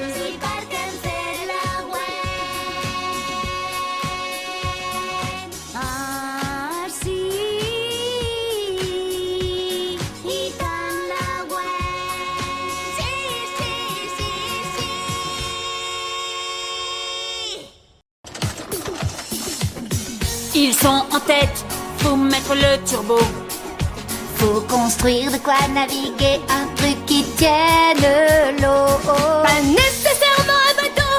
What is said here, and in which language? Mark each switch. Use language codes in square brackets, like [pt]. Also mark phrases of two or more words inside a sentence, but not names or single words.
[ca] Sí, perquè hem fet la Gwen. Ah, sí. I tant la Gwen. Sí, sí, sí, sí. [fr] Ils sont en tête, faut mettre le turbo. Faut construire de quoi naviguer, un truc qui tienne l'eau. Pas nécessairement un bateau,